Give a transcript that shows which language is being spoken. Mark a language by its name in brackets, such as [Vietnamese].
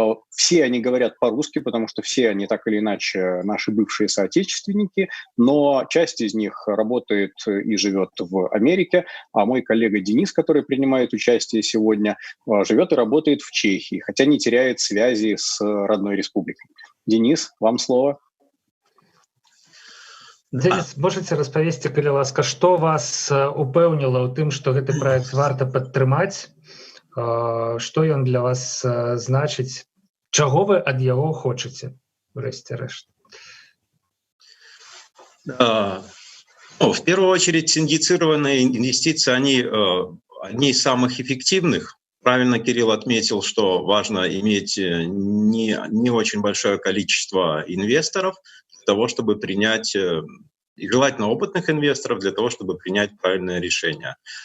[Russian] Все они говорят по-русски, потому что все они так или иначе наши бывшие соотечественники, но часть из них работает и живет в Америке, а мой коллега Денис, который принимает участие сегодня, живет и работает в Чехии, хотя не теряет связи с родной республикой. Денис, вам слово. [Belarusian] Денис, можете распавесці, калі ласка, што вас упэўніла ў тым, што гэты праект варта падтрымаць, што ён для вас значыць, чаго вы ад яго хочаце, врэшце-рэшт? [Russian] В первую очередь, синдицированные инвестиции, они одни из самых эффективных. Правильно Кирилл отметил, что важно иметь не очень большое количество инвесторов для того, чтобы принять, и желательно опытных инвесторов для того, чтобы принять правильное решение.